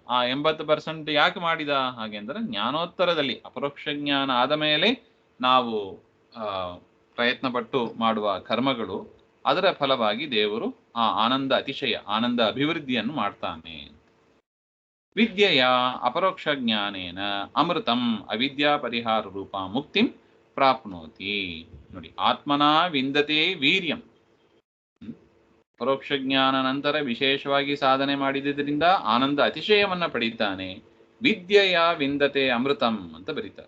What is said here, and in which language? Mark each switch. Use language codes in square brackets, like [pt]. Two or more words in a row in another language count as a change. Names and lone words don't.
[kn] ಆ 80% ಯಾಕೆ ಮಾಡಿದ ಹಾಗೆ ಅಂದ್ರೆ ಜ್ಞಾನೋತ್ತರದಲ್ಲಿ ಅಪರೋಕ್ಷ ಜ್ಞಾನ ಆದ ಮೇಲೆ ನಾವು ಪ್ರಯತ್ನ ಪಟ್ಟು ಮಾಡುವ ಕರ್ಮಗಳು, ಅದರ ಫಲವಾಗಿ ದೇವರು ಆ ಆನಂದ ಅತಿಶಯ, ಆನಂದ ಅಭಿವೃದ್ಧಿಯನ್ನು ಮಾಡ್ತಾನೆ. [sa] ವಿದ್ಯೆಯ ಅಪರೋಕ್ಷ ಜ್ಞಾನೇನ ಅಮೃತಂ ಅವಿದ್ಯಾ ಪರಿಹಾರ ರೂಪ ಮುಕ್ತಿಂ ಪ್ರಾಪ್ನೋತಿ. ನೋಡಿ, ಆತ್ಮನ ವಿಂದತೆ ವೀರ್ಯಂ. [kn] ಪರೋಕ್ಷ ಜ್ಞಾನ ನಂತರ ವಿಶೇಷವಾಗಿ ಸಾಧನೆ ಮಾಡಿದ್ದರಿಂದ ಆನಂದ ಅತಿಶಯವನ್ನ ಪಡೀತಾನೆ. [sa] ವಿದ್ಯೆಯ ವಿಂದತೆ ಅಮೃತಂ [kn] ಅಂತ ಬರೀತಾರೆ.